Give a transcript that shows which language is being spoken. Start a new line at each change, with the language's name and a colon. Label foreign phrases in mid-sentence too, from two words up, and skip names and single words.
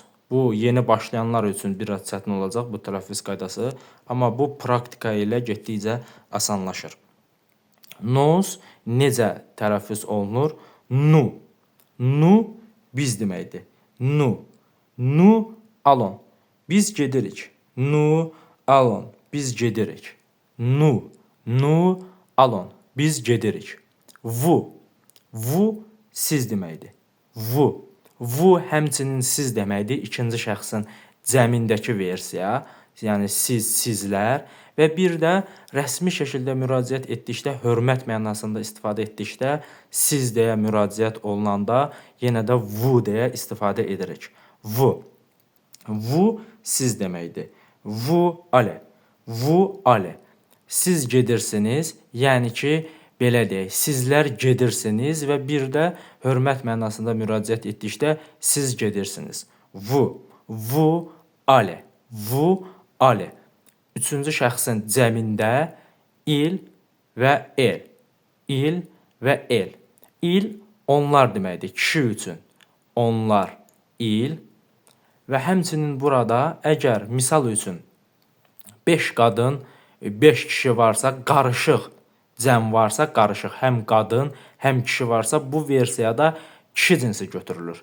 Azerbaijani: Bu, yeni başlayanlar üçün biraz çətin olacaq bu tələffüz qaydası. Amma bu, praktika ilə getdikcə asanlaşır. Nos necə tələffüz olunur? Nu. Nu, biz deməkdir. Nu.
French: Nu, allons.
Azerbaijani: Biz gedirik.
French: Nous allons.
Azerbaijani: Biz gedirik. Nous.
French: Nous allons.
Azerbaijani: Biz gedirik. Vous. Vous siz deməkdir. Vous. Vous həmçinin siz deməkdir. İkinci şəxsin cəmindəki versiya. Yəni siz, sizlər. Və bir də rəsmi şəkildə müraciət etdikdə, hörmət mənasında istifadə etdikdə, siz deyə müraciət olunanda yenə də vous deyə istifadə edirik. Vous. Vous siz deməkdir.
French: Vous allez. Vous allez.
Azerbaijani: Siz gedirsiniz, yəni ki, belə deyək, sizlər gedirsiniz və bir də hörmət mənasında müraciət etdikdə siz gedirsiniz.
French: Vous. Vous allez. Vous allez.
Azerbaijani: Üçüncü şəxsin cəmində il və el. Il və el. Il onlar deməkdir, kişi üçün. Onlar, il. Və həmçinin burada əgər misal üçün 5 qadın, 5 kişi varsa, qarışıq cəm varsa, qarışıq həm qadın, həm kişi varsa, bu versiyada kişi cinsi götürülür.